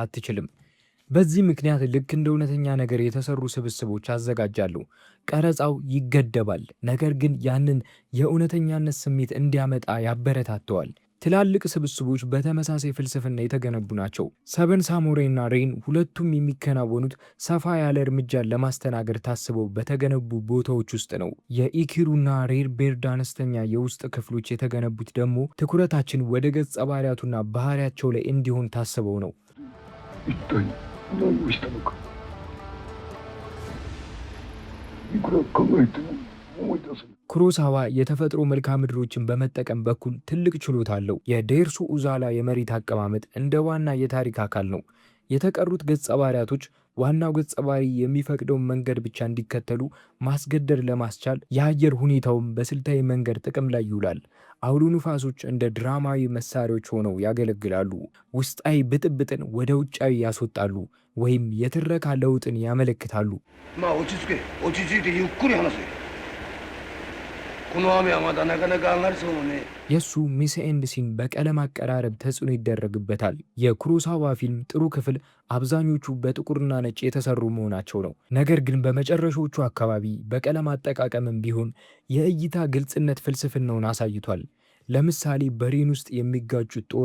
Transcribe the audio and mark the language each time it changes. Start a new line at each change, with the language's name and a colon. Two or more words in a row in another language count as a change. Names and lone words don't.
Amharic: አትችልም። በዚህ ምክንያት ልክ እንደ እውነተኛ ነገር የተሰሩ ስብስቦች ያዘጋጃሉ። ቀረጻው ይገደባል፣ ነገር ግን ያንን የእውነተኛነት ስሜት እንዲያመጣ ያበረታተዋል። ትላልቅ ስብስቦች በተመሳሳይ ፍልስፍና የተገነቡ ናቸው። ሰቨን ሳሙራይ እና ሬን ሁለቱም የሚከናወኑት ሰፋ ያለ እርምጃን ለማስተናገድ ታስበው በተገነቡ ቦታዎች ውስጥ ነው። የኢኪሩና ሬር ቤርድ አነስተኛ የውስጥ ክፍሎች የተገነቡት ደግሞ ትኩረታችን ወደ ገጸ ባህሪያቱና ባህሪያቸው ላይ እንዲሆን ታስበው ነው።
Japanese: 一体何をしたのか。いくら考えても思い出せない。
Amharic: ኩሮሳዋ የተፈጥሮ መልክዓ ምድሮችን በመጠቀም በኩል ትልቅ ችሎታ አለው። የዴርሱ ኡዛላ የመሬት አቀማመጥ እንደ ዋና የታሪክ አካል ነው። የተቀሩት ገጸ ባህሪያቶች ዋናው ገጸ ባህሪ የሚፈቅደውን መንገድ ብቻ እንዲከተሉ ማስገደድ ለማስቻል የአየር ሁኔታውን በስልታዊ መንገድ ጥቅም ላይ ይውላል። አውሎ ንፋሶች እንደ ድራማዊ መሳሪያዎች ሆነው ያገለግላሉ። ውስጣዊ ብጥብጥን ወደ ውጫዊ ያስወጣሉ ወይም የትረካ ለውጥን ያመለክታሉ።
Japanese: まあ落ち着け、落ち着いてゆっくり話せ。この雨はまだなかなか上がりそうもね。
Amharic: የሱ
French: mise en scène
Amharic: በቀለም አቀራረብ ተጽዕኖ ይደረግበታል። የኩሮሳዋ ፊልም ጥሩ ክፍል አብዛኞቹ በጥቁርና ነጭ የተሰሩ መሆናቸው ነው። ነገር ግን በመጨረሻዎቹ አካባቢ በቀለም አጠቃቀምም ቢሆን የእይታ ግልጽነት ፍልስፍናውን አሳይቷል። ለምሳሌ በሬን ውስጥ የሚጋጩት ጦር